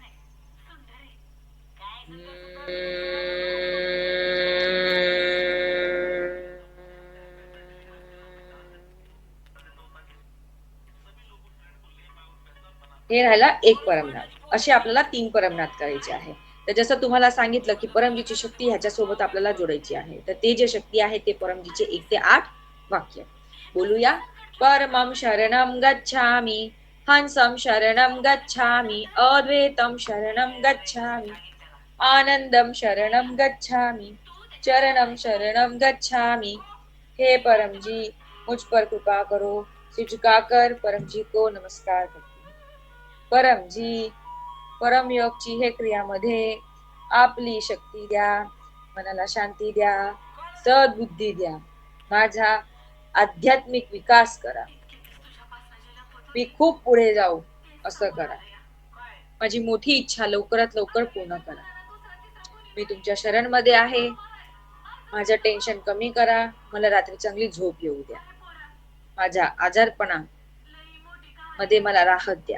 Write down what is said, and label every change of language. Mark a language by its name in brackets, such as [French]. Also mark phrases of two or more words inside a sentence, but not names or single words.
[Marathi] हे राहिला एक परमनाद. असे आपल्याला 3 परमनाद करायचे आहे. तर जसं तुम्हाला सांगितलं की परमजीची शक्ती ह्याच्यासोबत आपल्याला जोडायची आहे. तर ते जे शक्ती आहे ते परमजीचे 1 ते 8 वाक्य बोलूया. [Pali] परमं शरणं गच्छामि, हंसं शरणं गच्छामि, अद्वैतं शरणं गच्छामि, आनंदं शरणं गच्छामि, चरणं शरणं गच्छामि। [Hindi] हे परम जी मुझ पर कृपा करो। सिर झुकाकर परम जी को नमस्कार करते। [Marathi] परम जी परम योगची हे क्रियामध्ये आपली शक्ती द्या, मनाला शांती द्या, सद्बुद्धी द्या, माझा आध्यात्मिक विकास करा, मी खूप पुढे जाऊ असं करा, माझी मोठी इच्छा लवकरात लवकर पूर्ण करा, मी तुमच्या शरणमध्ये आहे, माझं टेन्शन कमी करा, मला रात्री चांगली झोप येऊ द्या, माझ्या आजारपणा मध्ये मला राहत द्या.